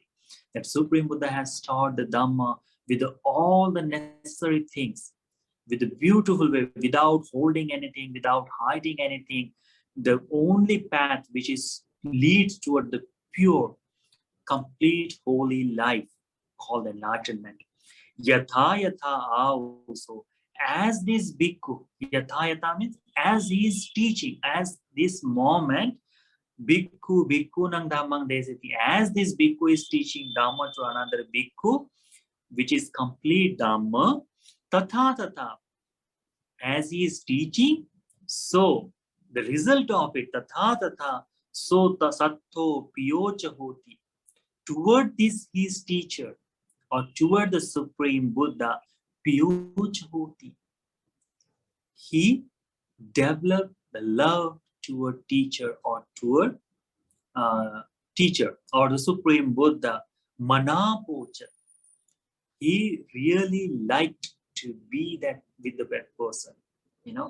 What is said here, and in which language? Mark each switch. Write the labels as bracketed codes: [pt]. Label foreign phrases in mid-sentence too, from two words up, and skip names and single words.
[en] That Supreme Buddha has taught the Dhamma with all the necessary things, with a beautiful way, without holding anything, without hiding anything. The only path which leads toward the pure, complete, holy life called enlightenment. [pi] Yatha yatha [en] also, as this bhikkhu, [pi] yatha yatha [en] means as he is teaching, as this moment, [pi] Bhikkhu, bhikkhu nang dhammang desati. [en] As this bhikkhu is teaching Dhamma to another bhikkhu, which is complete Dhamma, [pi] tatha tatha. [en] As he is teaching, so the result of it, [pi] tatha tatha, so tasatto piyocha hoti. [en] Toward this his teacher, or toward the Supreme Buddha, [pi] piyocha hoti. [en] He developed the love toward teacher or toward teacher or the Supreme Buddha, manapocha. He really liked to be that with the bad person, you know.